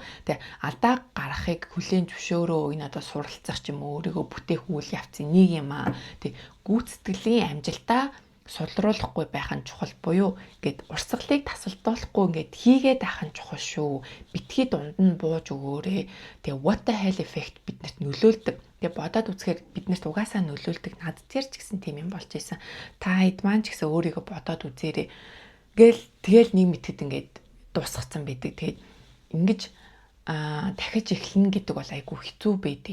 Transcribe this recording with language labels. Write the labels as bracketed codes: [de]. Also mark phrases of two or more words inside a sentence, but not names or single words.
[mn] Тэгээ алдаа гаргахыг хүлээн зөвшөөрөө энэ одоо суралцах ч юм уу өөрийгөө бүтээх үйл явцын нэг юм аа. Тэг гүйцэтгэлийн амжилтаа сулруулахгүй байх нь чухал буюу ингээд урсгалыг тасалдуулахгүй ингээд хийгээд байх нь чухал шүү. Битгий дунд нь бууж өгөөрэй. Тэгээ [en] what the hell effect [mn] биднэрт нөлөөлдөг. Тэгээ бодоод үзэхээр биднэрт угаасаа нөлөөлдөг. Над дээр ч гэсэн тийм юм болж исэн. Та хэд маань ч гэсэн өөрийгөө бодоод үзээрэй. Тэгэл нэг мэтгэд ингээд дуусгацсан байдаг. Тэгээд ингэж дахиж эхлэнэ гэдэг бол айгүй хэцүү байдیں۔